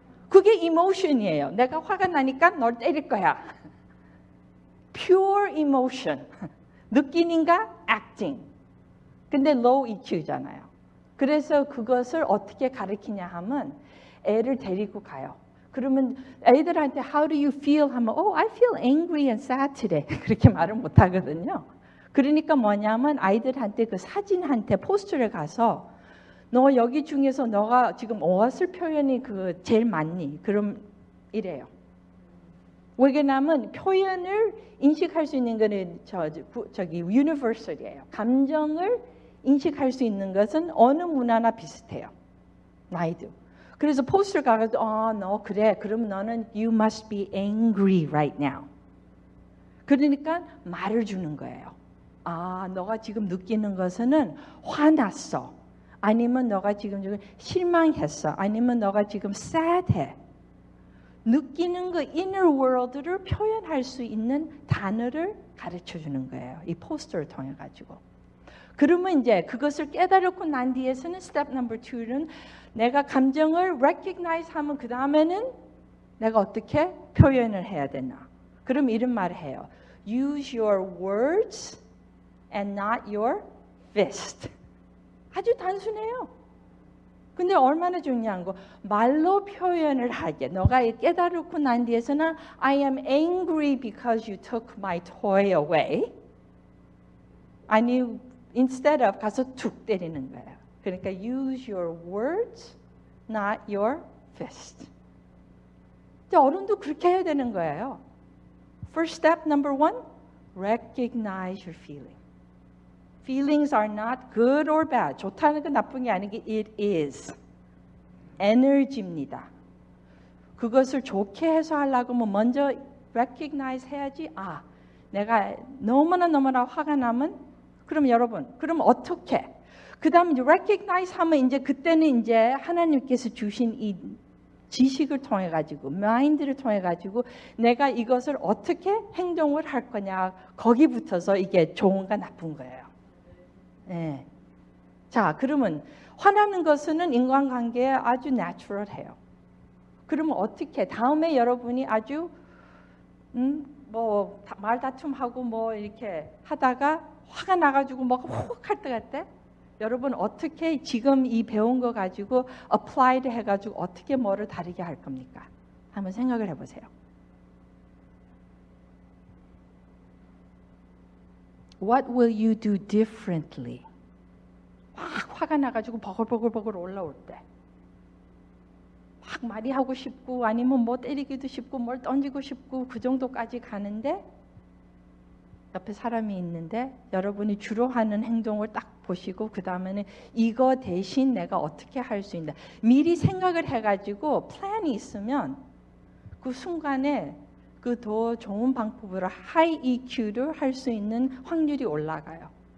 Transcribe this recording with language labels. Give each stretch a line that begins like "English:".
Korean: 그게 이모션이에요. 내가 화가 나니까 널 때릴 거야.
English: Pure emotion.
Korean: 느끼는가?
English: Acting.
Korean: 근데 low EQ잖아요. 그래서 그것을 어떻게 가르치냐 하면 애를 데리고 가요. 그러면 애들한테
English: How do you feel?
Korean: 하면
English: I feel angry and sad today.
Korean: 그렇게 말을 못 하거든요. 그러니까 뭐냐면 아이들한테 그 사진한테 포스터를 가서 너 여기 중에서 너가 지금 무엇을 표현이 제일 많니? 그럼 이래요. 왜냐하면 표현을 인식할 수 있는 거는 저기 universal이에요. 감정을 인식할 수 있는 것은 어느 문화나 비슷해요. 나이도. 그래서 포스터를 가가지고 너 그래. 그럼 너는
English: you must be angry right now.
Korean: 그러니까 말을 주는 거예요. 너가 지금 느끼는 것은 화났어. 아니면 너가 지금 실망했어. 아니면 너가 지금 sad해. 느끼는 그 inner world를 표현할 수 있는 단어를 가르쳐 주는 거예요. 이 포스터를 통해 가지고. 그러면 이제 그것을 깨달고 난 뒤에서는
English: step number 2
Korean: 는 내가 감정을 recognize 하면 그 다음에는 내가 어떻게 표현을 해야 되나. 그럼 이런 말을 해요.
English: Use your words and not your fist.
Korean: 아주 단순해요. 근데 얼마나 중요한 거. 말로 표현을 하게. 너가 깨달고 난 뒤에서는
English: I am angry because you took my toy away.
Korean: 아니
English: instead of
Korean: 가서 툭 때리는 거예요. 그러니까
English: use your words, not your fist.
Korean: 근데 어른도 그렇게 해야 되는 거예요.
English: First step number 1, recognize your feeling. Feelings are not good or bad.
Korean: 좋다는 건 나쁜 게 아니고
English: it is.
Korean: 에너지입니다. 그것을 좋게 해소하려고 하면 먼저 recognize 해야지. 내가 너무나 화가 나면 그럼 여러분, 그럼 어떻게? 그 다음에 이제 recognize 하면 이제 그때는 이제 하나님께서 주신 이 지식을 통해 가지고, 마인드를 통해 가지고 내가 이것을 어떻게 행동을 할 거냐 거기 붙어서 이게 좋은가 나쁜 거예요. 네. 자, 그러면 화나는 것은 인간관계에 아주 내추럴해요. 그러면 어떻게? 다음에 여러분이 아주 뭐 말다툼하고 뭐 이렇게 하다가 화가 나가지고 뭐 훅 할 것 같아? 여러분 어떻게 지금 이 배운 거 가지고 applied 해가지고 어떻게 뭐를 다르게 할 겁니까? 한번 생각을 해보세요.
English: What will you do differently?
Korean: 막 화가 나가지고 버글버글 올라올 때. 막 말이 하고 싶고 아니면 뭐 때리기도 싶고 뭘 던지고 싶고 그 정도까지 가는데 옆에 사람이 있는데 여러분이 주로 하는 행동을 딱 보시고 그 다음에는 이거 대신 내가 어떻게 할 수 있나 미리 생각을 해가지고 플랜이 있으면 그 순간에 그 더 좋은 방법으로 하이 EQ를 할 수 있는 확률이 올라가요.